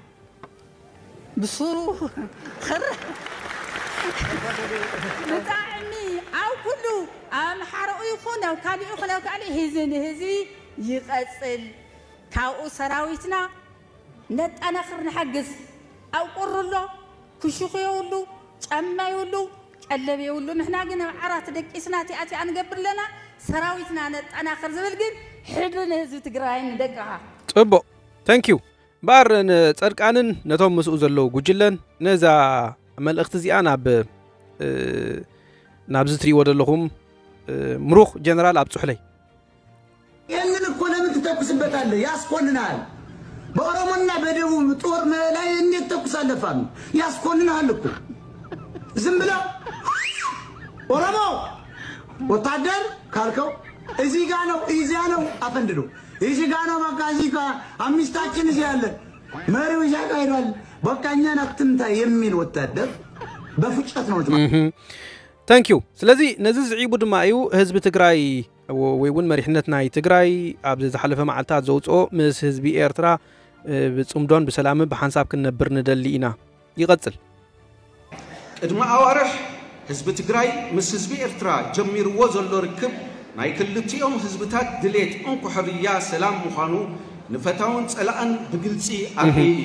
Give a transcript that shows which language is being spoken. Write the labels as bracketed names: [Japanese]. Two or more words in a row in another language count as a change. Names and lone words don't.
[Tigrinya] ብሱሩ ብጣዕሚ ኣብ ኩሉ ኣምሓርኡ ይኹን ኣብ ካሊእ ይኹን ኣብ ካሊእ ህዝቢ ንህዝቢ ይቐፅል ካብኡ ሰራዊትና ነጠናኽር ንሓግዝ ኣብ ቁርሎ ክሽኹ የብሉ ጫማ የብሉ ቀለብ የብሉ ንሕና ግን ኣብ ዓራት ደቂስና ቲኣቲኣ ንገብር ለና ሰራዊትና ነጠናኽር ዝብል ግን ሕድሪ ንህዝቢ ትግራይ ንደቅኻ ጽቡቕ ታንኪዩ ባር ጸድቃንን ነቶም ምስኡ ዘለዉ ጉጅለን ነዛ መልእኽቲ እዚኣ ናብ ዝትሪእዎ ዘለኹም ምሩኽ ጀነራል ኣብ ጽሕለይ [Amharic] ይህንን እኮ ለምን ትተኩስበታለህ ያስኮንናል በኦሮሞና በደቡብ ጦር ላይ እንዴት ተኩሳለህ ፋኖ ያስኮንናል እኮ ዝም ብለው ኦሮሞ ወታደር ካልከው እዚህ ጋር ነው እዚያ ነው አፈንድዶ እዚህ ጋር ነው በቃ እዚህ ጋር አምስታችን እዚህ ያለ መሪው ያቃይራል በቃ እኛን አትምታ የሚል ወታደር በፍጭት ነው [Tigrinya] ታንኪዩ ስለዚህ ነዚ ዝዒቡ ድማ እዩ ህዝቢ ትግራይ ወይ እውን መሪሕነት ናይ ትግራይ ኣብ ዝሓለፈ መዓልታት ዘውፅኦ ምስ ህዝቢ ኤርትራ ብጽምዶን ብሰላምን ብሓንሳብ ክንነብር ንደሊ ኢና ይቐጽል ቅድሚ ኣዋርሕ ህዝቢ ትግራይ ምስ ህዝቢ ኤርትራ ጀሚርዎ ዘሎ ርክብ ናይ ክልቲኦም ህዝብታት ድሌት እንኩሕርያ ሰላም ምዃኑ ንፈታውን ጸላእን ብግልጺ ኣርኢ እዩ